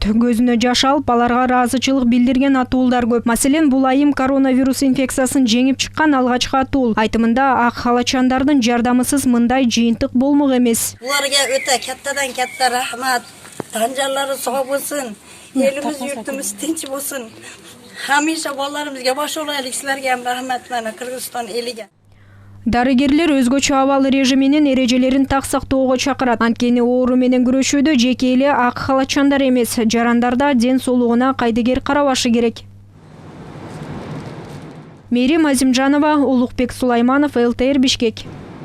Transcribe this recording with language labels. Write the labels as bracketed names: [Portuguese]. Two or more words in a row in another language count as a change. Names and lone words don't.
[Kyrgyz] Көзүнө жаш алып, аларга ыраазычылык билдирген атуулдар көп. Маселен, бул айым коронавирус инфекциясын жеңип чыккан алгачкы атуул. Айтымында ак халатчандардын жардамысыз мындай жыйынтык болмок эмес. Буларга өтө каттадан катта рахмат. Танжалары соо болсун. [Uzbek] Elimiz yurtumuz tinch bo'lsin. Hamisha bolalarımızga bosh olaylik. Sizlarga ham rahmat mana Qirg'iziston eliga. [Kyrgyz] Дарыгерлер өзгөчө абал режими менен эрежелерин так сактоого чакырат. Анткени оору менен күрөшүүдө жеке эле ак халатчандар эмес, жарандар да ден соолугуна кайдыгер карабашы керек. Мерим Азимжанова, Улукбек Сулайманов, ЛТР Бишкек.